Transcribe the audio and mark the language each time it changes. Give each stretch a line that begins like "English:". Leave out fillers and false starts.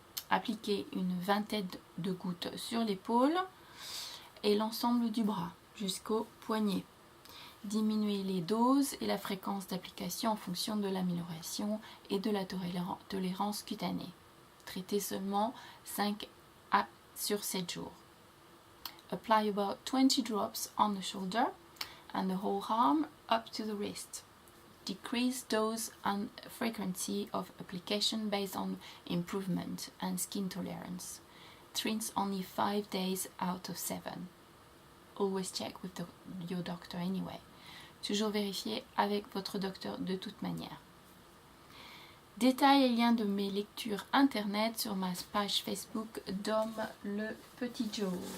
French: Appliquez une vingtaine de gouttes sur l'épaule et l'ensemble du bras jusqu'au poignet. Diminuez les doses et la fréquence d'application en fonction de l'amélioration et de la tolérance cutanée. Traitez seulement 5 sur 7 jours.
English: Apply about 20 drops on the shoulder and the whole arm up to the wrist. Decrease dose and frequency of application based on improvement and skin tolerance. Rinse only 5 days out of 7. Always check with your doctor anyway.
French: Toujours vérifier avec votre docteur de toute manière. Détails et liens de mes lectures internet sur ma page Facebook Dom le Petit Joe.